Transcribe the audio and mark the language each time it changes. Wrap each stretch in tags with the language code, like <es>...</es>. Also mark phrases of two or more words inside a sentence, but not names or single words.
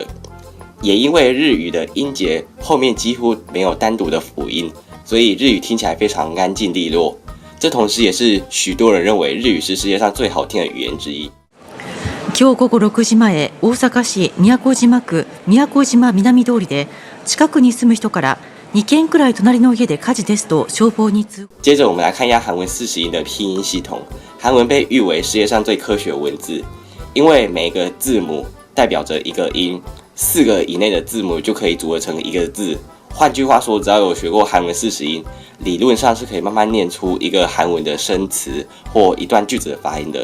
<zh>也因为日语的音节后面几乎没有单独的辅音，所以日语听起来非常安静利落。这同时也是许多人认为日语是世界上最好听的语言之一。</zh> <ja>今日午後6時前、大阪市都島区都島南通りで近くに住む人から2軒くらい隣の家で火事ですと消防に通報。</ja> <zh>接着我们来看一下韩文40音的拼音系统。韩文被誉为世界上最科学的文字，因为每个字母代表着一个音，4个以内的字母就可以组合成一个字。换句话说，只要有学过韩文40音，理论上是可以慢慢念出一个韩文的生词或一段句子的发音的。</zh>